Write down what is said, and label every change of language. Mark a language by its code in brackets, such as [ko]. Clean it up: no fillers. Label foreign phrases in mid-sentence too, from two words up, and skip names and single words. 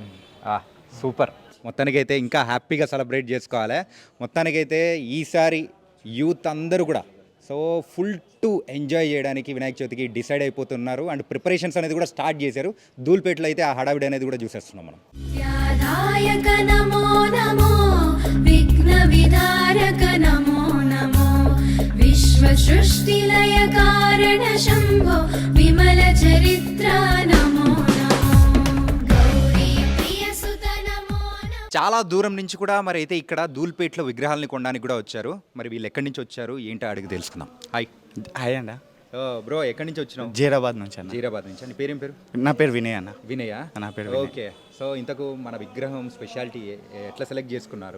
[te] సూపర్. మొత్తానికైతే ఇంకా హ్యాపీగా సెలబ్రేట్ చేసుకోవాలి. మొత్తానికైతే ఈసారి యూత్ అందరూ కూడా [en] so full to enjoy [te] చేయడానికి వినాయక చవితికి డిసైడ్ అయిపోతున్నారు. అండ్ ప్రిపరేషన్స్ అనేది కూడా స్టార్ట్ చేశారు. ధూల్పేటలో అయితే ఆ హడావిడి అనేది కూడా చూసేస్తున్నాం మనం. [sa] व्याधायक नमो नमो विघ्नविधारक नमो नमो विश्वसृष्टिलय कारण शम्भो विमलचरित्र नमो नमो गौरीप्रियसुत नमो नमो. [te] చాలా దూరం నుంచి కూడా మరి అయితే ఇక్కడ ధూల్పేటలో విగ్రహాలని కొనడానికి కూడా వచ్చారు. మరి వీళ్ళు ఎక్కడి నుంచి వచ్చారు ఏంటో అడిగి తెలుసుకుందాం. హాయ్ అండి. బ్రో ఎక్కడి నుంచి వచ్చినావు? జీరాబాద్ నుంచి అన్న. జీరాబాద్ నుంచి. నీ పేరేం పేరు? నా పేరు వినయ్ అన్న. వినయా? నా పేరు. ఓకే. సో ఇంతకు మన విగ్రహం స్పెషాలిటీ ఎట్లా సెలెక్ట్ చేసుకున్నారు?